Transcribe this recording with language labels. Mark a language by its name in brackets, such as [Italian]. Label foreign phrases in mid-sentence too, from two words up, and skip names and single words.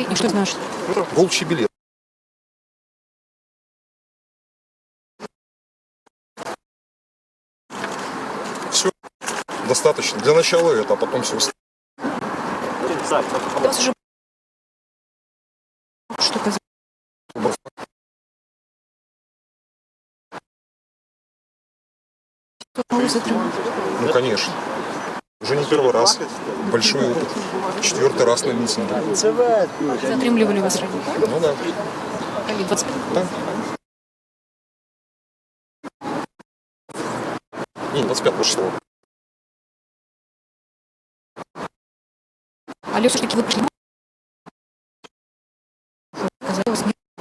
[Belarusian] І што значыць? [Russian] Волчий билет. Все достаточно. Для начала это, а потом все остальное. [Belarusian] Что казаць? [Russian] Ну, конечно. Уже не первый раз. Большой опыт. 4-й раз на митинге. [Belarusian] Затрымлівалі вас раней? [Russian] Ну да. [Belarusian] Калі? 25? [Russian] Да. Не, 25 число. Але все-таки вы пришли. Казалось, не.